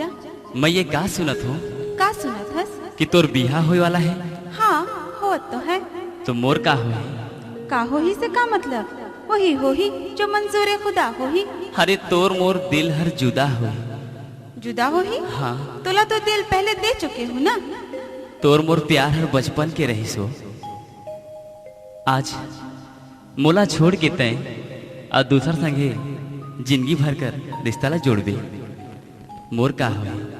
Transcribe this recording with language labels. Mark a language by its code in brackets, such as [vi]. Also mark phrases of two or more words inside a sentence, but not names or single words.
[hne] मैं ये का सुनत हूँ का सुनत हस? कि तोर बिहा होए वाला है। हाँ हो तो है। तो मोर का हो? का हो ही से का मतलब? वही हो ही जो मंजूर खुदा हो ही। अरे तोर मोर दिल हर जुदा हो। जुदा हो ही? हाँ। तोला तो दिल पहले दे चुके हूँ ना। तोर मोर प्यार हर बचपन के रही सो। आज मोला छोड़ के तय और दूसर संगे जिंदगी भर कर रिश्ता ला जोड़बे। मोर का हो?